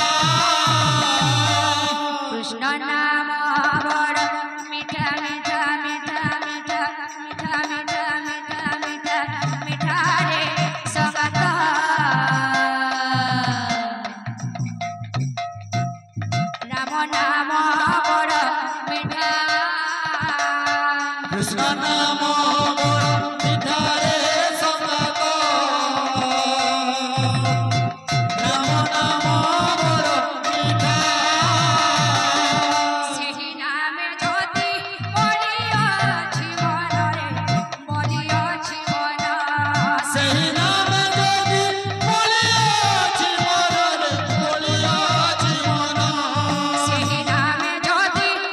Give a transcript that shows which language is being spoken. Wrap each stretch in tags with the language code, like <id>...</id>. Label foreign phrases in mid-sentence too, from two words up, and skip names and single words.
<hi>कृष्ण नाम बड़ मीठा मीठा मीठा मीठा मीठा मीठा मीठा मीठा मीठा रे संगत राम नाम बड़ मीठा कृष्ण नाम बड़ मीठा रे संगत राम नाम बड़ मीठा</hi> <or>ସେହି ନାମେ ଯଦି ବଳିଅଛି ମନ ରେ ବଳିଅଛି ମନ ସେହି ନାମ ଯଦି ବଳିଆଛି ମନ ରେ ବଳିଆଛି ମନ ସେହି ନାମେ ଯଦି</or>